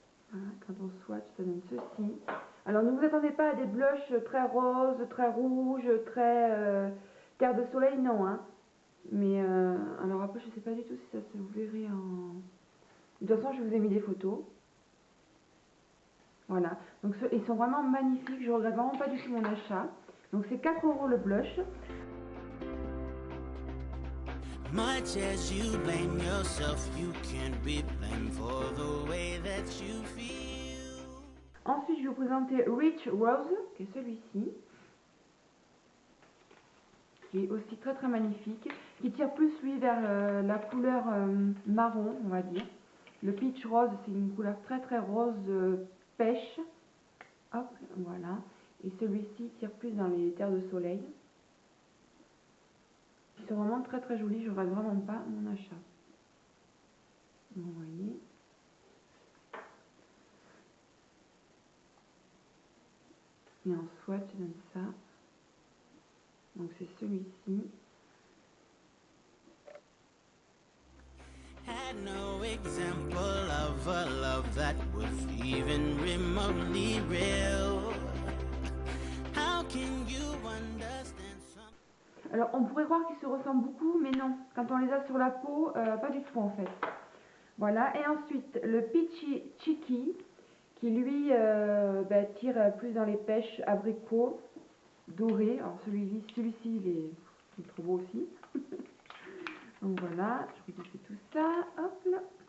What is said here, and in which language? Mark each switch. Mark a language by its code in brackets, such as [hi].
[fr] Voilà, quand on swatch, ça donne ceci. Alors ne vous attendez pas à des blushs très roses, très rouges, très terre de soleil, non. Hein. Mais alors après, je sais pas du tout si ça se vous verrez en... De toute façon, je vous ai mis des photos. Voilà. Donc ils sont vraiment magnifiques. Je regrette vraiment pas du tout mon achat. Donc c'est 4 € le blush. [en] Much as you blame yourself, you can't be blamed for the way that you feel. [fr] Ensuite, je vais vous présenter Rich Rose, qui est celui-ci, qui est aussi très très magnifique, qui tire plus lui vers la couleur marron, on va dire. Le Peach Rose, c'est une couleur très très rose pêche. Hop, voilà. Et celui-ci tire plus dans les terres de soleil. Ils sont vraiment très très jolis, je ne regrette vraiment pas mon achat. Vous voyez. Et en swatch, ça donne ça. Donc c'est celui-ci. [en] Had no example of a love that was even remotely real. How can you understand some... [fr] Alors on pourrait croire qu'ils se ressemblent beaucoup, mais non. Quand on les a sur la peau, pas du tout en fait. Voilà. Et ensuite le Peachy Cheeky, qui lui tire plus dans les pêches abricots dorés. Alors celui-ci il est trop beau aussi. Donc voilà, je vous fais tout ça. Hop là.